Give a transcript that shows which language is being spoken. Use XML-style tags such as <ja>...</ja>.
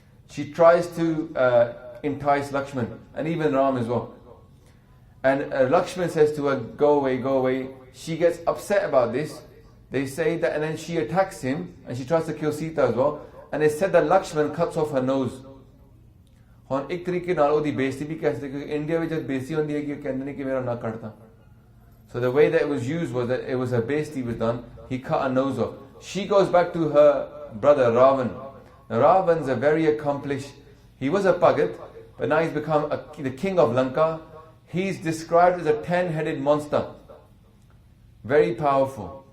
<en>She tries to entice Lakshman, and even Ram as well. And Lakshman says to her, go away, go away. She gets upset about this. They say that, and then she attacks him, and she tries to kill Sita as well. And they said that Lakshman cuts off her nose.</en> <pa>ਹੁਣ ਇੱਕ ਤਰੀਕੇ ਨਾਲ ਉਹਦੀ ਬੇਇੱਜ਼ਤੀ ਵੀ ਕਹਿ ਸਕਦੇ ਕਿਉਂਕਿ India ਵਿੱਚ ਜਦ ਬੇਇੱਜ਼ਤੀ ਹੁੰਦੀ ਹੈ ਕਿ ਕਹਿੰਦੇ ਨੇ ਕਿ ਮੇਰਾ ਨਾ ਕੱਟਦਾ.</pa> <en>So the way that it was used was that it was a besti was done. He cut her nose off. She goes back to her brother Ravan. Now Ravan's a very accomplished, he was a bhaakhat, but now he's become the king of Lanka. He's described as a 10-headed monster. Very powerful.</en>